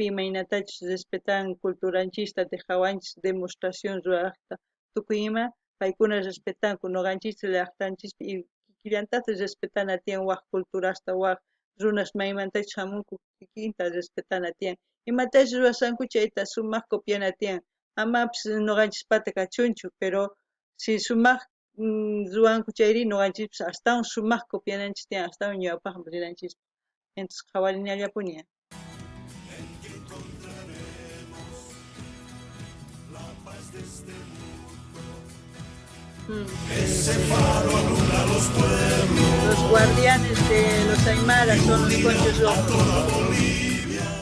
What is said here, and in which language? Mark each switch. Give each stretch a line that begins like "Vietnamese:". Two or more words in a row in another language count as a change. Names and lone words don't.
Quechua: imaynatachus respetan culturanchista dejawanchis demostración ruraqta tukuy ima paykuna respetanku nuqanchis llaqtanchis y kikillantata respetana tiyan waq culturasta waq runas maymantachus hamunku kikinta respetana tiyan imatashi rurashqanku chayta sumaq copiana tiyan amapas nuqanchispata kachunchu pero si sumaq ruwanku chayri nuqanchis astawan sumaq copiananchis tiyan astawan ñawpaqman rinanchis entonces qhawarinallapuni.
Spanish: Ese faro alumbra los pueblos. Los guardianes de los aymaras son los conchos rojos. Toda Bolivia.